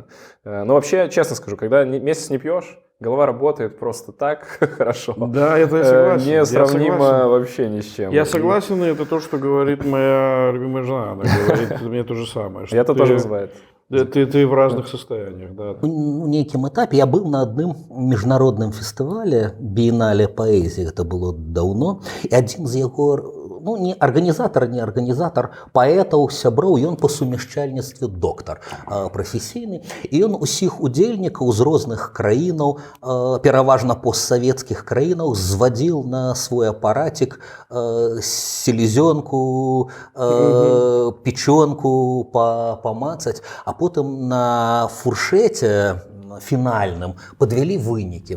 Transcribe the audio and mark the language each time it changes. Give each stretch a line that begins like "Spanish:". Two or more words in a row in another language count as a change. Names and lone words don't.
Russian: Но вообще, честно скажу, когда месяц не пьешь, голова работает просто так хорошо. Да, это я согласен. Несравнимо вообще ни с чем. Я согласен, и это то, что говорит моя любимая жена. Она говорит мне то же самое. И это тоже называет. Ты в разных состояниях, да.
Belarusian: У нейкім этапе я быў на адным міжнародным фестывале біенале паэзіі, гэта было даўно, і адзін з яго, ну, не арганізатар паэтаў, сяброў, ён па сумяшчальніцтве доктар прафесійны, і ён усіх удзельнікаў з розных краінаў, пераважна постсавецкіх краінаў, звадзіл
Russian: на свой апаратик селезёнку, печёнку
Belarusian: памацаць, а потым на фуршэце фінальным падвялі вынікі.